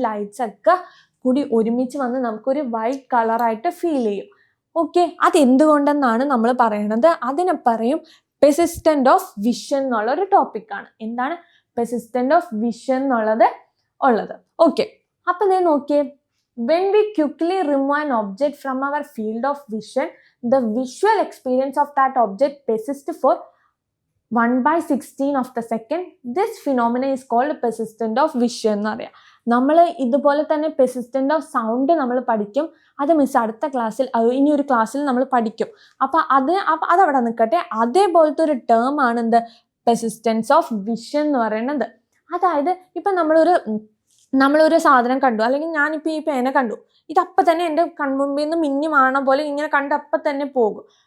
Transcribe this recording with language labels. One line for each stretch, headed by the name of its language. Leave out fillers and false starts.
Malayalam: ഈ ലൈറ്റ്സ് ഒക്കെ കൂടി ഒരുമിച്ച് വന്ന് നമുക്കൊരു വൈറ്റ് കളറായിട്ട് ഫീൽ ചെയ്യും. ഓക്കെ, അതെന്തുകൊണ്ടെന്നാണ് നമ്മൾ പറയണത്. അതിനെ പറയും പെർസിസ്റ്റന്റ് ഓഫ് വിഷൻ എന്നുള്ളൊരു ടോപ്പിക്കാണ്. എന്താണ് പെർസിസ്റ്റന്റ് ഓഫ് വിഷൻ എന്നുള്ളത്? ഓക്കെ, അപ്പൊ ഞാൻ നോക്കിയേ.
English: when we quickly remove an object from our field of vision, the visual experience of that object persists for 1/16 of the second. This phenomenon is called persistent of vision
Malayalam: എന്ന് പറയാം. നമ്മൾ ഇതുപോലെ തന്നെ persistent of sound നമ്മൾ പഠിക്കും. അത് miss അടുത്ത ക്ലാസ്സിൽ, ഇനി ഒരു ക്ലാസ്സിൽ നമ്മൾ പഠിക്കും. അപ്പൊ അതവിടെ നിൽക്കട്ടെ. അതേപോലത്തെ ഒരു ടേം ആണ് എന്ത്? പെർസിസ്റ്റൻസ് ഓഫ് വിഷൻ എന്ന് പറയുന്നത്. അതായത് ഇപ്പൊ നമ്മളൊരു സാധനം കണ്ടു, അല്ലെങ്കിൽ ഞാനിപ്പോൾ ഈ പേന കണ്ടു, ഇതപ്പം തന്നെ എൻ്റെ കൺമുമ്പിൽ നിന്ന് മിന്നി മാണ പോലെ ഇങ്ങനെ കണ്ട് അപ്പം തന്നെ പോകും.